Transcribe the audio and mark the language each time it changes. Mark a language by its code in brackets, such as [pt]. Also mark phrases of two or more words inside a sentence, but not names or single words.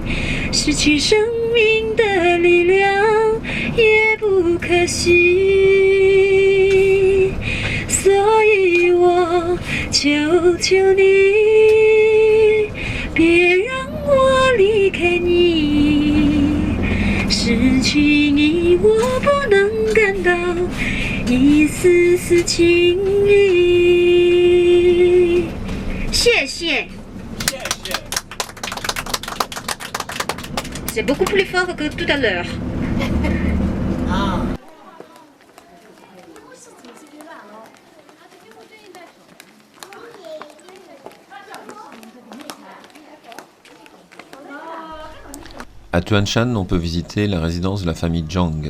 [zh] 失去生命的力量也不可惜，所以我求求你，别让我离开你。失去你，我不能感到一丝丝情意。 [fr] 谢谢。C'est beaucoup plus fort que tout à l'heure. À Tuanshan, on peut visiter la résidence de la famille Zhang.